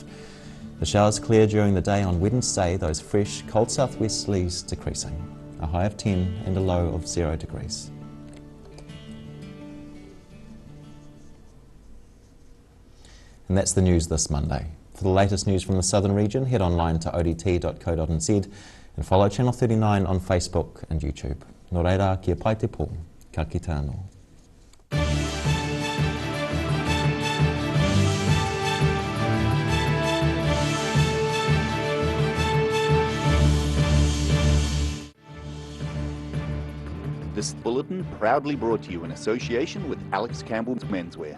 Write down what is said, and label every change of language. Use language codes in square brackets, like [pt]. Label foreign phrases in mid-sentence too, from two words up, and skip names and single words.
[en] The showers clear during the day on Wednesday, those fresh, cold southwesterlies decreasing, a high of 10 and a low of 0 degrees. And that's the news this Monday. For the latest news from the southern region, head online to odt.co.nz and follow Channel 39 on Facebook and YouTube. [mi] Nō reira, kia pai te pō, ka kite anō. [en] This bulletin proudly brought to you in association with Alex Campbell's Menswear.